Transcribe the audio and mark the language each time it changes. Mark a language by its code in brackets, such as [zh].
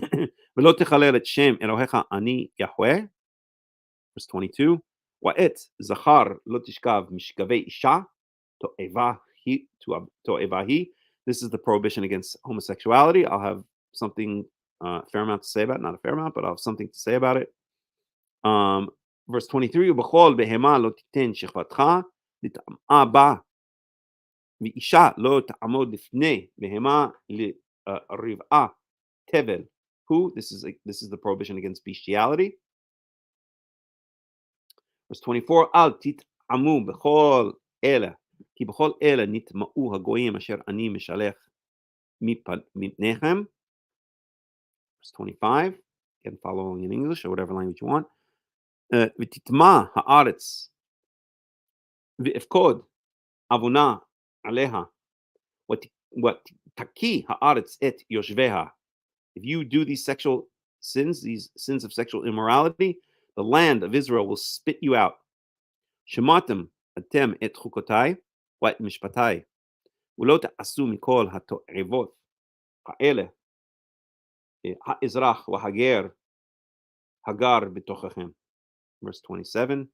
[he] V'lo techalel et shem Elohecha ani YaHWeH. [en] Verse 22. [he] Wa'et zachar lo tishkav mishkavei isha to'evahi. [en] This is the prohibition against homosexuality. I'll have something, fair amount to say about it. Not a fair amount, but I'll have something to say about it. Verse 23, [he] ובכל בהמה לא תיתן שכבתך לטמאה בה, ואישה לא תעמוד לפני בהמה לרבעה תבל. [en] Who? This is the prohibition against bestiality. Verse 24, [he] אל תטעמו בכל אלה, כי בכל אלה נטמאו הגויים אשר אני משלח מפניכם. [en] Verse 25, again following in English or whatever language you want. [he] ותטמא הארץ ואפקוד עוונה עליה ותקיא הארץ את יושביה. [en] If you do these sexual sins, these sins of sexual immorality, the land of Israel will spit you out. [he] שמעתם אתם את חוקותיי ואת משפטיי, ולא תעשו מכל התועבות האלה האזרח והגר הגר בתוככם. [en] Verse 27.